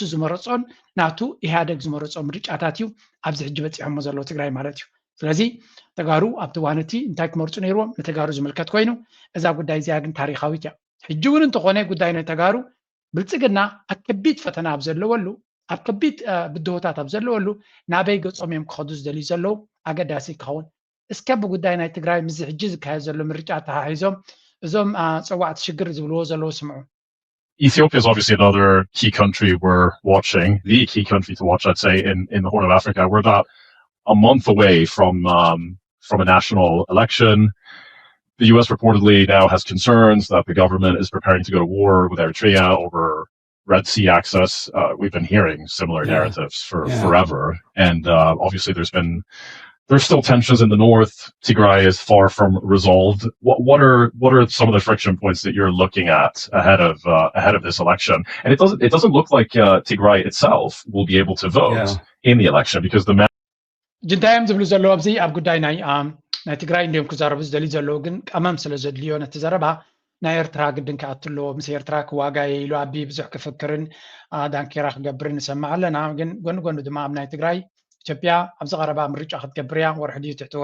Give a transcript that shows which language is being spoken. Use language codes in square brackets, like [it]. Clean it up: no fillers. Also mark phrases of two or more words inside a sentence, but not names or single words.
[ti] ዝመረፆን ናቱ ኢህኣደግ ዝመረፆ ምርጫታት እዩ ኣብዚ ሕጂ በፂሖሞ ዘለው ትግራይ ማለት እዩ ስለዚ ተጋሩ ኣብቲ ዋንቲ እንታይ ክመርፁ ነይሮም ንተጋሩ ዝምልከት ኮይኑ እዛ ጉዳይ እዚኣ ግን ታሪካዊት እያ ሕጂ እውን እንተኾነ ጉዳይ ናይ ተጋሩ ብልፅግና ኣብ ከቢድ ፈተና ኣብ ዘለወሉ ኣብ ከቢድ ብድሆታት ኣብ ዘለወሉ ናበይ ገፆም እዮም ክኸዱ ዝደልዩ ዘለው ኣገዳሲ ክኸውን እስከ ብጉዳይ ናይ ትግራይ ምዚ ሕጂ ዝካየድ ዘሎ ምርጫ ተሓሒዞም እዞም ፀዋዕቲ ሽግር ዝብልዎ ዘለው ስምዑ [en] Ethiopia is obviously another key country we're watching, the key country to watch, I'd say, in the Horn of Africa. We're about a month away from a national election. The U.S. reportedly now has concerns that the government is preparing to go to war with Eritrea over Red Sea access. We've been hearing similar narratives for forever. And obviously there's still tensions in the north. Tigray is far from resolved. What are some of the friction points that you're looking at ahead of this election? And it doesn't look like Tigray itself will be able to vote in the election because the [ti] ጅንታዮም ዝብሉ ዘለዎ ኣብዚ ኣብ ጉዳይ ናይ ትግራይ እንዲኦም ክዛረቡ ዝደልዩ ዘለዉ ግን ቀመም ስለ ዘድልዮ ነቲ ዘረባ ናይ ኤርትራ ግድን ከኣትሎ ምስ ኤርትራ ክዋጋየ ኢሉ ኣቢ ብዙሕ ክፍክርን ዳንኬራ ክገብርን ንሰማዕ ኣለና ግን ጎኒ ጎኒ ድማ ኣብ ናይ ትግራይ ኢትዮጵያ ኣብዚ ቀረባ ምርጫ ክትገብር እያ ወርሒ ድዩ ትሕቲ